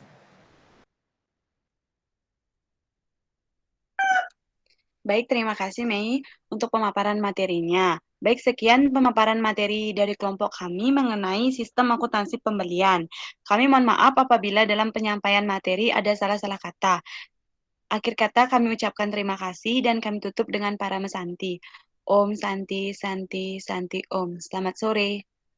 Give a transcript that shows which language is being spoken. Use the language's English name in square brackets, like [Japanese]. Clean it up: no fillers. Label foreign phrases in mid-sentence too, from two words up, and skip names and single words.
[Indonesian] Baik, terima kasih Mei untuk pemaparan materinya. Baik, sekian pemaparan materi dari kelompok kami mengenai sistem akuntansi pembelian. Kami mohon maaf apabila dalam penyampaian materi ada salah-salah kata. Akhir kata kami ucapkan terima kasih dan kami tutup dengan para mesanti. [Sanskrit] Om Santi, Santi, Santi Om. [Indonesian] Selamat sore.